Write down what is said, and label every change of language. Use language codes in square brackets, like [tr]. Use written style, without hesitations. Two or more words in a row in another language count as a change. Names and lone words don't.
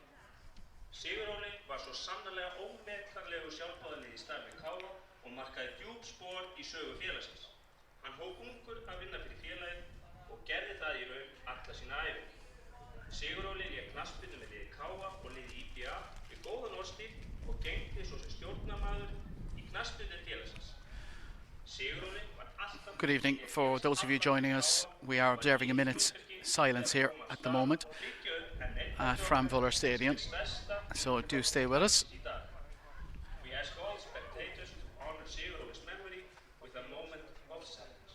[is] Siguróli var svo sannarlega ómetanlegu sjálfboðaliði í starfi KA og markaði djúp spor í sögu félagsins. Hann hóf ungur að vinna fyrir félagið og gerði það í raun alla sína ævi. Siguróli lék knattspyrnu með liði KA og liði IBA við góðan orðstír og gegndi svo sem stjórnarmaður í knattspyrnu félagsins. [en] Good evening. For those of you joining us, we are observing a minute's silence here at the moment at Framvöllur Stadium, so do stay with us. We ask all spectators to honor Siguróli's memory with a moment of silence.